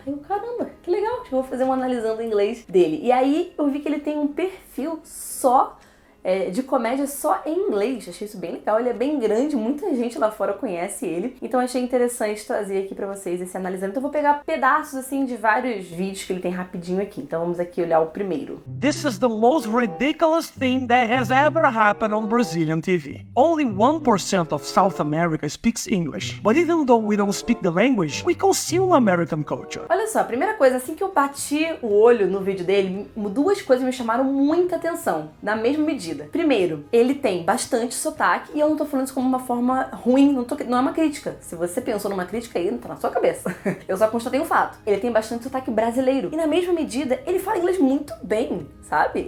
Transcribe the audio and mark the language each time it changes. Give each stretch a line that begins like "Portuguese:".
Portuguese: Aí eu, caramba, que legal, eu vou fazer um analisando o inglês dele. E aí eu vi que ele tem um perfil só de comédia só em inglês. Achei isso bem legal, ele é bem grande, muita gente lá fora conhece ele. Então achei interessante trazer aqui pra vocês esse analisando. Então eu vou pegar pedaços assim de vários vídeos que ele tem rapidinho aqui. Então vamos aqui olhar o primeiro.
English: This is the most ridiculous thing that has ever happened on Brazilian TV. Only 1% of South America speaks English, but even though we don't speak the language, we consume American culture.
Portuguese: Olha só, a primeira coisa, assim que eu bati o olho no vídeo dele, duas coisas me chamaram muita atenção, na mesma medida. Primeiro, ele tem bastante sotaque, e eu não tô falando isso como uma forma ruim, não é uma crítica. Se você pensou numa crítica aí, não tá na sua cabeça. Eu só constatei um fato. Ele tem bastante sotaque brasileiro. E na mesma medida, ele fala inglês muito bem, sabe?